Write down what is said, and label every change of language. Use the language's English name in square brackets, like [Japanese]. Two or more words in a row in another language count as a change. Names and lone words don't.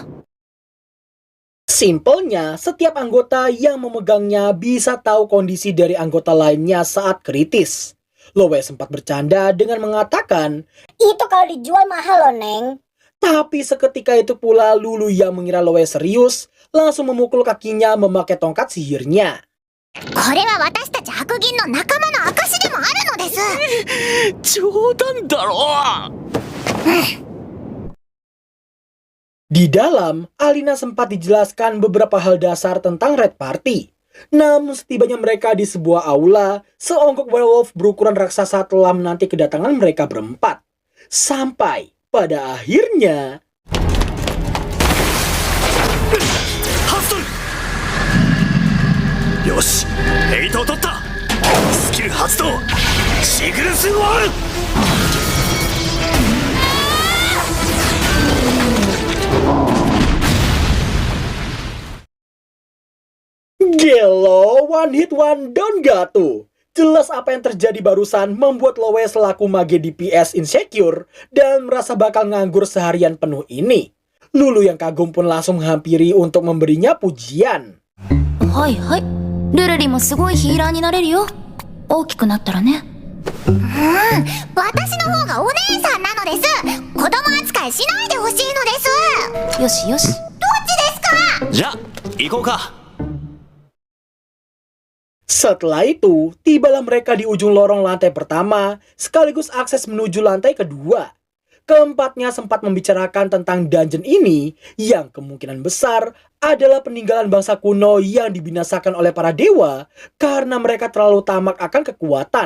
[Indonesian] Simpelnya, setiap anggota yang memegangnya bisa tahu kondisi dari anggota lainnya saat kritis. Lowe sempat bercanda dengan mengatakan, Itu kalau dijual mahal loh, Neng. tapi seketika itu pula Lulu yang mengira Lowe serius langsung memukul kakinya memakai tongkat sihirnya. [Japanese] これは私たち白銀の仲間の証でもあるのです。冗談だろ。 [Indonesian] Di dalam, Alina sempat dijelaskan beberapa hal dasar tentang Red Party. Namun setibanya mereka di sebuah aula, seonggok werewolf berukuran raksasa telah menanti kedatangan mereka berempat. Sampai pada akhirnya... [Japanese] よし、ヘイトを取った。スキル発動。シグルスウォール。 [Indonesian] Gelo, [English] one hit one down [Indonesian] gak tuh? Jelas apa yang terjadi barusan membuat Lowe selaku [English] mage DPS insecure [Indonesian] dan merasa bakal nganggur seharian penuh ini. Lulu yang kagum pun langsung menghampiri untuk memberinya pujian. [Japanese] はいはいルルリもすごいヒーラーになれるよ大きくなったらね私の方がお姉さんなのです。子供扱いしないでほしいのです。よしよしどっちですか？じゃあ行こうか。 [Indonesian] Setelah itu, tibalah mereka di ujung lorong lantai pertama, sekaligus akses menuju lantai kedua. Keempatnya sempat membicarakan tentang dungeon ini, yang kemungkinan besar adalah peninggalan bangsa kuno yang dibinasakan oleh para dewa karena mereka terlalu tamak akan kekuatan.